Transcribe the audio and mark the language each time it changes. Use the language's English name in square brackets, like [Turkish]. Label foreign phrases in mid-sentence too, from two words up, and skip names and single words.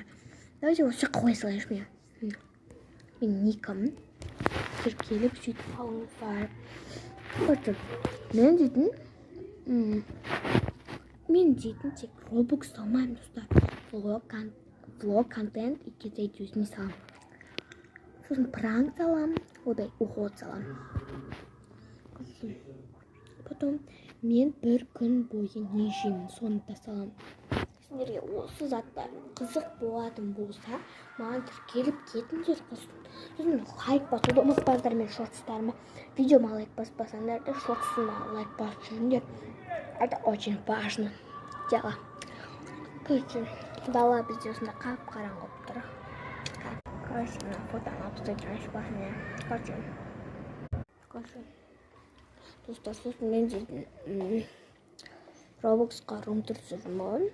[Kazakh] Давайте осы жаққа қоя салайыншы мен. Мен никім. Тіркеліп сөйтіп алыңыздар. Мен дейтін тек Roblox салмаймын, достар. [Russian] Влог, контент и какие-то видео [Kazakh] не салам. [Russian] Сосын пранк салам, одай уход салам. [Kazakh] Потом мен бір күн бойы не жеймін, соны да салам. Сендерге осы заттар қызық болатын болса, маған тіркеліп кетіңдер. Сосын лайк басуды ұмытпаңдар мен шортстарыма. Видеома лайк баспасаңдар да шортсыма лайк басып жүріңдер. [Russian] Это очень важно. Дело. [Kazakh] Короче, дала бізде осында қап-қараңғы болып тұр. Короче, мына фотоны алып тастайтын ашып басым мен. Короче. Достар, сосын мен дейтін Roblox'қа рум-тур түсірмін.